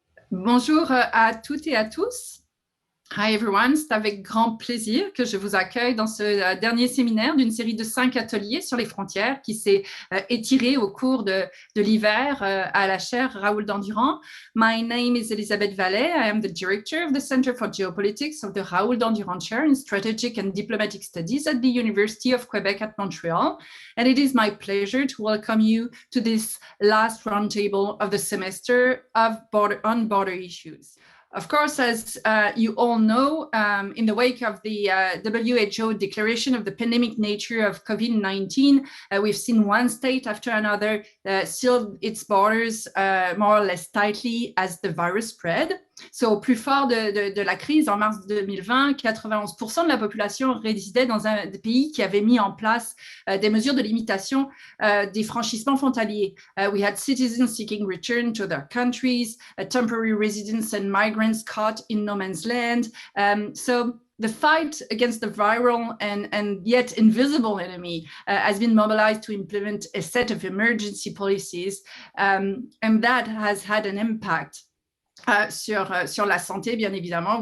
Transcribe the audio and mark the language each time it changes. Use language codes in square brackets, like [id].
[fr] Bonjour à toutes et à tous. [en] Hi everyone, [fr] c'est avec grand plaisir que je vous accueille dans ce dernier séminaire d'une série de 5 ateliers sur les frontières qui s'est étiré au cours de l'hiver à la chaire Raoul-Dandurand. [en] My name is Elisabeth Vallet. I am the director of the Center for Geopolitics of the Raoul-Dandurand Chair in Strategic and Diplomatic Studies at the University of Québec at Montreal. And it is my pleasure to welcome you to this last roundtable of the semester on border issues. Of course, as you all know, in the wake of the WHO declaration of the pandemic nature of COVID-19, we've seen one state after another seal its borders more or less tightly as the virus spread. [fr] So, au plus fort de la crise, en mars 2020, 91% de la population résidait dans un pays qui avait mis en place des mesures de limitation des franchissements frontaliers. [en] We had citizens seeking return to their countries, temporary residents and migrants caught in no man's land. So the fight against the viral and yet invisible enemy has been mobilized to implement a set of emergency policies, and that has had an impact [fr] sur la santé, bien évidemment.